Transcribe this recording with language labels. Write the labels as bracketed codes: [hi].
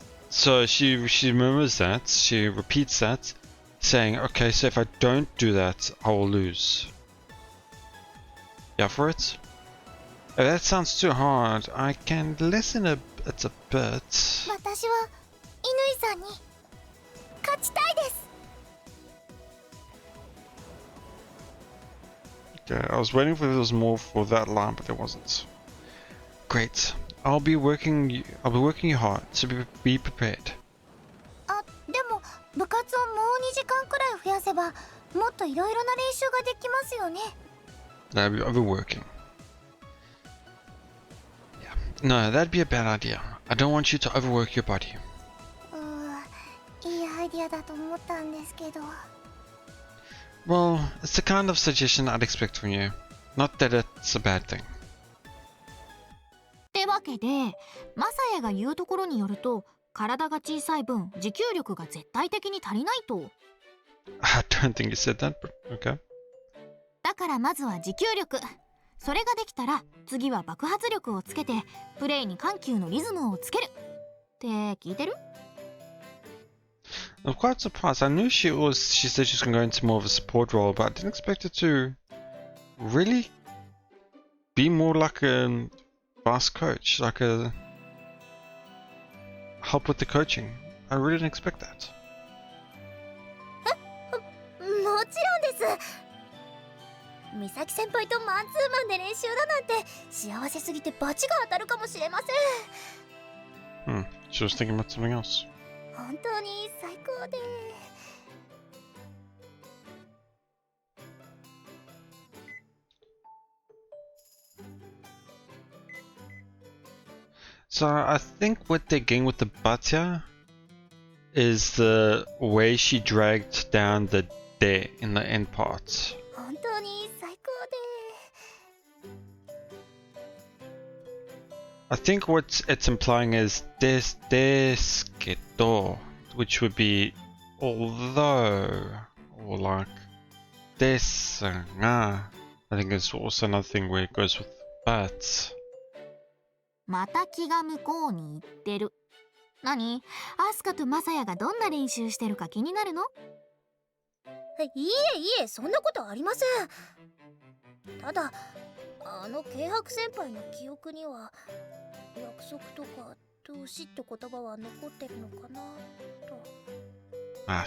[en] So she remembers that, she repeats that, saying, okay, so if I don't do that, I will lose. Yeah, for it? If that sounds too hard, I can lessen it a bit. [ja] 私は乾さんに勝ちたいです。 [en] Okay, I was waiting for there was more for that line, but there wasn't. Great. I'll be working you hard, so be prepared. [ja] あ、でも部活をもう2時間くらい増やせばもっといろいろな練習ができますよね。 [en] I've been working. Yeah. No, that'd be a bad idea. I don't want you to overwork your body. [ja] いいアイディアだと思ったんですけど。 [en] Well, it's the kind of suggestion I'd expect from you. Not that it's a bad thing. [ja] ってわけでマサヤが言うところによると体が小さい分持久力が絶対的に足りないと。 [en] I don't think you said that, but okay. [ja] だからまずは持久力。それができたら次は爆発力をつけてプレイに緩急のリズムをつけるって聞いてる？ [en] I'm quite surprised. I knew she said she was going to go into more of a support role, but I didn't expect her to really be more like a fast coach, like a help with the coaching. I really didn't expect that. [ja] もちろんです。美咲先輩とマンツーマンで練習だなんて幸せすぎてバチが当たるかもしれません。 [en] She was thinking about something else. [ja] 本当に最高で。 [en] So I think what they're getting with the Batya is the way she dragged down the de in the end parts. [ja] 本当に最高で。 [en] I think what it's implying is deskedo, which would be although, or like desanga. I think it's also another thing where it goes with but. [ja] また気が向こうに行ってる。何？アスカとマサヤがどんな練習してるか気になるの？いえ、そんなことありません。ただ、軽薄先輩の記憶には約束とか投資って言葉は残ってるのかなと。